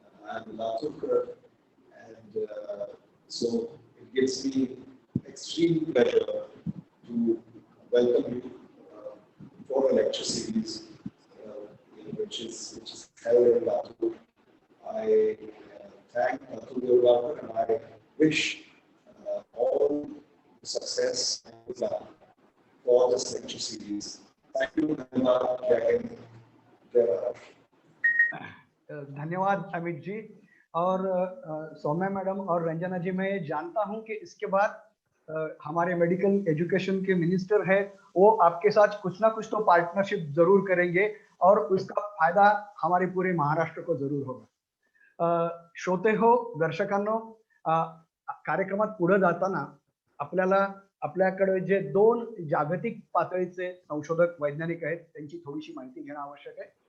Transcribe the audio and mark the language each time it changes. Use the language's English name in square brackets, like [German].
[English] I'm Laturkar, and so it gives me extreme pleasure to welcome you for a lecture series, which is held in Latur. I thank Atul Guruvakar, and I wish all success and good luck for this lecture series. Thank you, [Hindi] धन्यवाद, जय हिंद, जय भारत. धन्यवाद अमित जी और Saumya madam और रंजना जी। मैं जानता हूं कि इसके बाद हमारे मेडिकल एजुकेशन के मिनिस्टर है, वो आपके साथ कुछ ना कुछ तो पार्टनरशिप जरूर करेंगे और उसका फायदा हमारे पूरे महाराष्ट्र को जरूर होगा। [Marathi] श्रोते हो, दर्शकांनो, कार्यक्रमात पुढे जाताना आपल्याकडे जे दोन जागतिक पातळीचे संशोधक वैज्ञानिक आहेत त्यांची थोडीशी माहिती घेणं आवश्यक आहे।